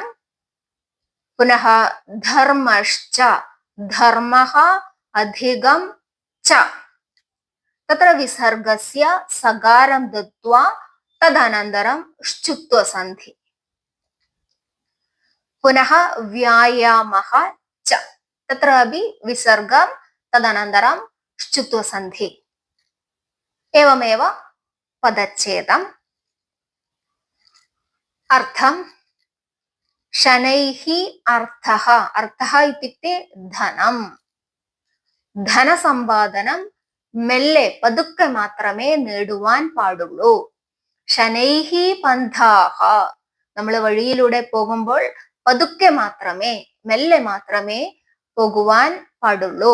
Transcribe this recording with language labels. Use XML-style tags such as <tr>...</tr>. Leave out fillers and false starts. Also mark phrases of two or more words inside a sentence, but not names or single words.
<sa>പുനഃ ധർമ്മശ്ച ധർമ്മഃ അധികം ച തത്ര വിസർഗസ്യ സകാരം ദത്വാ തദനന്തരം ശ്ചുത്വസന്ധി. പുനഃ വ്യായാമഃ ച തത്രാപി വിസർഗം തദനന്തരം ശ്ചുത്വസന്ധി. एवमेव पदच्छेदम्. अर्थं शनैः अर्थः. अर्थः इत्युक्ते धनं.</sa> <ml>ധനസമ്പാദനം മെല്ലെ പതുക്കെ മാത്രമേ നേടുവാൻ പാടുള്ളൂ.</ml> <sa>ശനൈഹി പന്ഥാഹ.</sa> <ml>നമ്മൾ വഴിയിലൂടെ പോകുമ്പോൾ പതുക്കെ മാത്രമേ, മെല്ലെ മാത്രമേ പോകുവാൻ പാടുള്ളൂ.</ml>